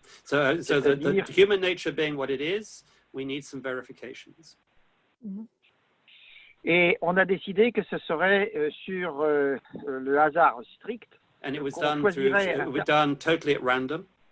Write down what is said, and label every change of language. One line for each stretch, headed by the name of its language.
English: So the human nature being what it is, we need some verifications. Mm-hmm.
French: Et on a décidé que ce serait sur le hasard strict.
English: And it was done totally at random.